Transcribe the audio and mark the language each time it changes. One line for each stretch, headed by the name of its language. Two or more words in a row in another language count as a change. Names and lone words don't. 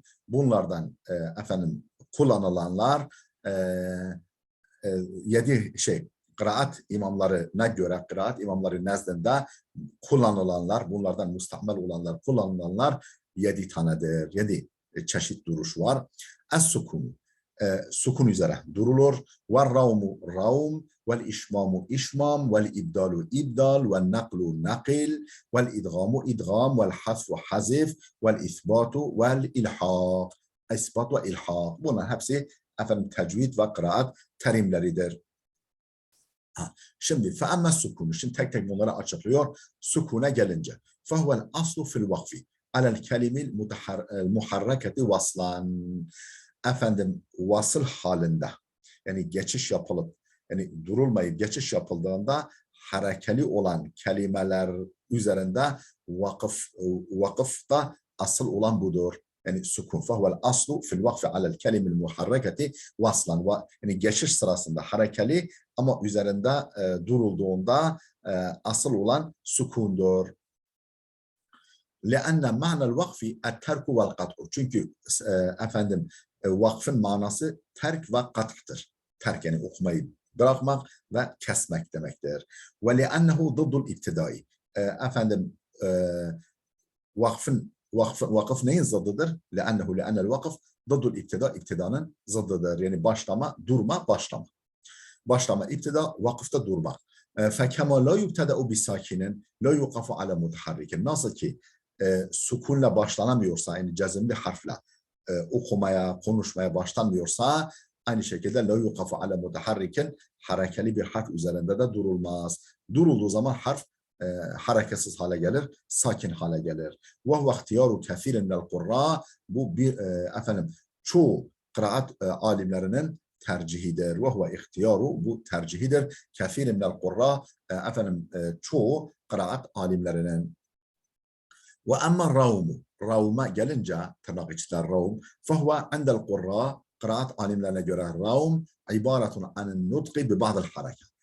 Turkish: Bunlardan kullanılanlar 7 kıraat imamlarına göre, kıraat imamları nezdinde kullanılanlar, bunlardan müstamel olanlar, kullanılanlar 7 tanedir. 7 çeşit duruş var. Es-sukun, sukun üzere durulur.
Arabic: والروم روم، والإشمام إشمام، والإبدال إبدال، والنقل نقل، والإدغام إدغام، والحذف حذف، والإثبات والإلحاق.
Turkish: İsbat ve ilhaq. Bunlar hepsi tecvid ve kıraat terimleridir. Şimdi
Arabic: فأما السكون.
Turkish: Şimdi tek tek bunları açıklıyor. Sukuna gelince.
Arabic: فهو الأصل في الوقف. على الكلم المحركة وصلا.
Turkish: Vasıl halinde. Yani geçiş yapılıp, yani durulmayıp geçiş yapıldığında harekeli olan kelimeler üzerinde vakıfta asıl olan budur. Yani sukun.
Arabic: فهو الأصل في الوقف على الكلم المحركة وصلا.
Turkish: Yani geçiş sırasında harekeli ama üzerinde durulduğunda asıl olan sukundur.
Arabic: لأن معنى الوقف الترك والقطع.
Turkish: Çünkü vakfın manası terk ve kat'tır. Terk yani okumayı bırakmak ve kesmek demektir.
Arabic: Ve لأنه ضد الابتداء.
Turkish: Vakıf neyin zıddıdır?
Arabic: لأنه الوقف ضد الابتداء.
Turkish: İptidanın zıddıdır. Yani başlama, durma, başlama. Başlama, iptida, vakıfta durmak.
Arabic: فَكَمَا لَا يُبْتَدَعُ بِسَاكِنٍ لَا يُقَفُ عَلَى مُتَحَرِّكٍ.
Turkish: Nasıl ki sukunla başlanamıyorsa, yani cezimli harfle okumaya, konuşmaya başlanmıyorsa, aynı şekilde
Arabic: لَا يُقَفُ عَلَى مُتَحَرِّكٍ
Turkish: harekeli bir harf üzerinde de durulmaz. Durulduğu zaman harf hareketsiz hale gelir, sakin hale gelir.
Arabic: وَهُوَ اخْتِيَارُ كَثِيرٍ مِنَ الْقُرَّى.
Turkish: Bu çoğu kıraat alimlerinin tercihidir.
Arabic: وهو اختيار,
Turkish: bu tercihidir.
Arabic: كثير من القراء,
Turkish: çoğu kıraat alimlerinin.
Arabic: وأما الروم,
Turkish: ravma gelince tırnak içler ravm,
Arabic: فهو عند القراء,
Turkish: kıraat alimlerine göre
Arabic: روم عبارة عن النطق ببعض الحركة.